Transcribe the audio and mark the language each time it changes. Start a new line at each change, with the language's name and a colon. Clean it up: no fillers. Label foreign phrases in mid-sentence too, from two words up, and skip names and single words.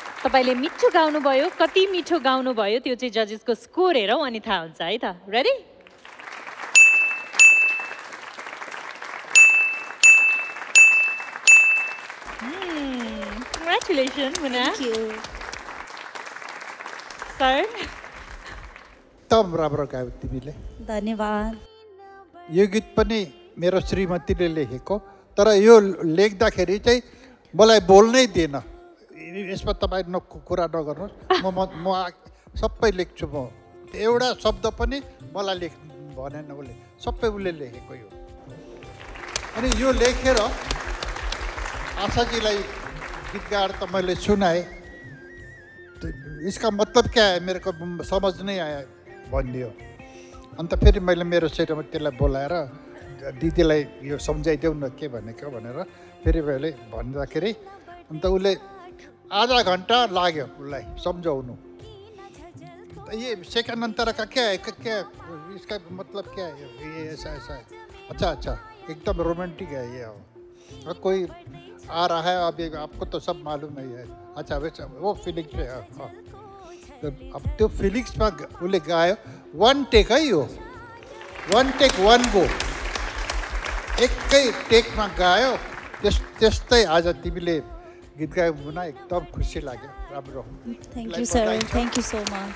Nepali: तपाईँले मिठो गाउनुभयो, कति मिठो गाउनुभयो त्यो चाहिँ जजेसको स्कोर हेरौँ अनि थाहा हुन्छ है त। रेडी?
English: Congratulations, Muna. Thank you. Sir?
Nepali: एकदम राम्रो गायो तिमीले। धन्यवाद। यो गीत पनि मेरो श्रीमतीले लेखेको, तर यो लेख्दाखेरि चाहिँ मलाई बोल्नै दिएन। यसमा तपाईँ कुरा नगर्नुहोस्, म सबै लेख्छु म। एउटा शब्द पनि मलाई भनेन उसले, सबै उसले लेखेको यो। अनि यो लेखेर आशाजीलाई गीत गाएर त मैले सुनाएँ।
Hindi: इसका मतलब क्या है मेरे को समझ नहीं आया भनिदियो।
Nepali: अन्त फेरि मैले मेरो श्रीमतीलाई बोलाएर दिदीलाई यो सम्झाइदेऊ न के भनेको भनेर फेरि मैले भन्दाखेरि अन्त उसले आधा घन्टा लाग्यो उसलाई सम्झाउनु।
Hindi: ये सेकंड अंतर का क्या है, क्या इसका मतलब क्या है, ये ऐसा ऐसा है। अच्छा अच्छा, एकदम रोमांटिक है ये। और कोई आ रहा है अभी, आपको तो सब मालूम नहीं है। अच्छा वैसे वो फीलिंग्स पे है।
Nepali: अब त्यो फिलिङ्समा उसले गायो।
English: one take
Nepali: है यो,
English: one take one go,
Nepali: एकै टेकमा गायो। त्यस्तै आज तिमीले गीत गायो मुना, एकदम खुसी लाग्यो। राम्रो।
English: thank you sir, thank you so much.